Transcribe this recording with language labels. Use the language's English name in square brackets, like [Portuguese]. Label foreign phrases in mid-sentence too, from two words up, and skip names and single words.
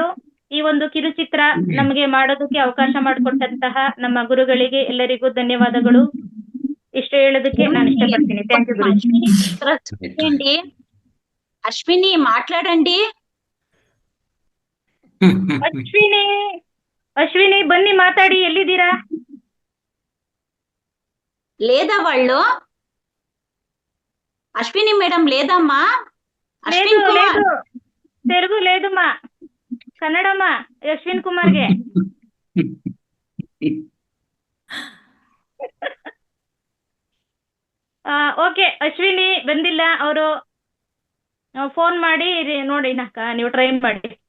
[Kannada] ಈ ಒಂದು ಕಿರುಚಿತ್ರ ನಮಗೆ ಮಾಡೋದಕ್ಕೆ ಅವಕಾಶ ಮಾಡಿಕೊಟ್ಟಂತಹ ನಮ್ಮ ಗುರುಗಳಿಗೆ ಎಲ್ಲರಿಗೂ ಧನ್ಯವಾದಗಳು. ಇಷ್ಟು ಹೇಳೋದಕ್ಕೆ ನಾನು ಇಷ್ಟಪಡ್ತೀನಿ. [English] thank you [Kannada] ಗುರುಜಿ. [Telugu] ಅಶ್ವಿನಿ మాట్లాడండి. [Kannada] ಅಶ್ವಿನಿ ಬನ್ನಿ ಮಾತಾಡಿ, ಎಲ್ಲಿದ್ದೀರಾ? [Telugu] లేదా వాళ్ళు అశ్విని మేడం లేదమ్మా. అశ్విన్ కుమార్ తెలుగు లేదమ్మా, [Kannada] ಕನ್ನಡಮ್ಮ. ಅಶ್ವಿನ್ ಕುಮಾರ್ಗೆ ಓಕೆ, ಅಶ್ವಿನಿ ಬಂದಿಲ್ಲ. ಅವರು ಫೋನ್ ಮಾಡಿ ನೋಡಿ, ನೀವು ಟ್ರೈ ಮಾಡಿ.